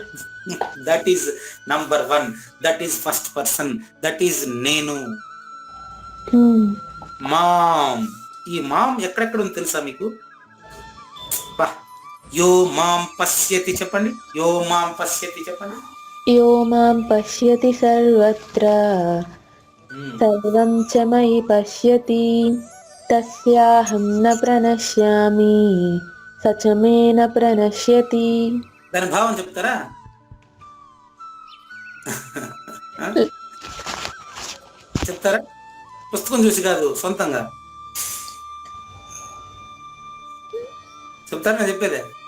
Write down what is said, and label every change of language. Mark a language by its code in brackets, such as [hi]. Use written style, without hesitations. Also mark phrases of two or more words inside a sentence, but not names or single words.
[en] that is number 1, that is first person, that is నేను. [te] మాం. ఈ మాం ఎక్కడెక్కడ ఉంది తెలుసా మీకు? [sa] యో మాం పశ్యతి చెప్పండి. యో మాం పశ్యతి చెప్పండి. యో మాం పశ్యతి సర్వత్ర సర్వం చ మయి పశ్యతి తస్యాహం న ప్రణశ్యామి సచ మే న ప్రణశ్యతి. [te] దాని భావం చెప్తారా? చెప్తారా? పుస్తకం చూసి కాదు, సొంతంగా చెప్తారా? నేను చెప్పేదే.